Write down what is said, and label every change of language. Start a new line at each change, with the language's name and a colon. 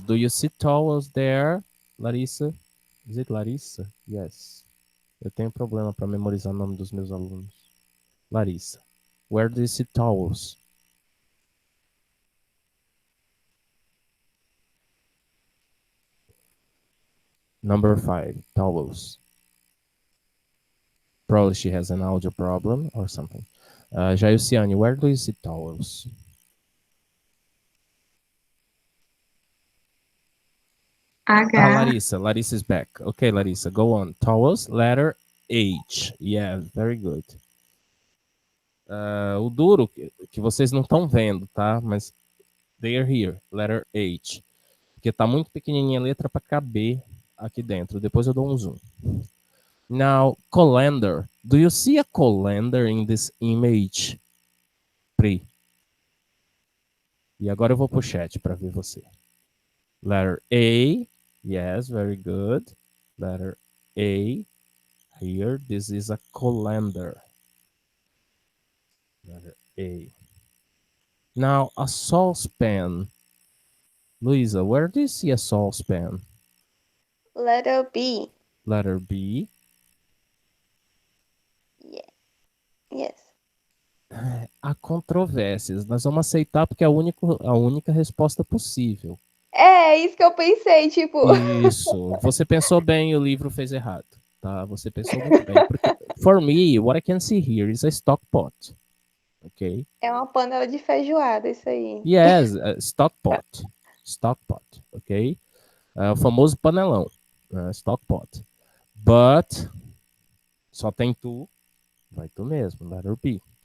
English: Do you see towels there, Larissa? Is it Larissa? Yes.
Portuguese: Eu tenho problema para memorizar o nome dos meus alunos.
English: Larissa. Where do you see towels? Number 5, towels. Probably she has an audio problem or something. Jaiuciane, where do you see towels? H. Larissa is back. Okay, Larissa, go on. Towels, letter H. Yeah, very good.
Portuguese: O duro, que vocês não estão vendo, tá?
English: Mas they are here, letter H.
Portuguese: Porque tá muito pequenininha a letra para caber aqui dentro. Depois eu dou um zoom.
English: Now, colander. Do you see a colander in this image? Pri.
Portuguese: E agora eu vou pro chat para ver você.
English: Letter A. Yes, very good. Letter A. Here, this is a colander. Letter A. Now, a saucepan. Luisa, where do you see a saucepan? Letter B. Letter B. Yeah. Yes.
Portuguese: Há controvérsias. Nós vamos aceitar porque é a única resposta possível. É isso que eu pensei, tipo. Isso. Você pensou bem e o livro fez errado. Tá? Você pensou muito bem.
English: Porque, for me, what I can see here is a stock pot. Ok?
Portuguese: É uma panela de feijoada, isso aí.
English: Yes, stock pot. Stock pot, ok?
Portuguese: O famoso panelão.
English: Stock pot.
Portuguese: But, só tem tu, vai tu mesmo,
English: letter B.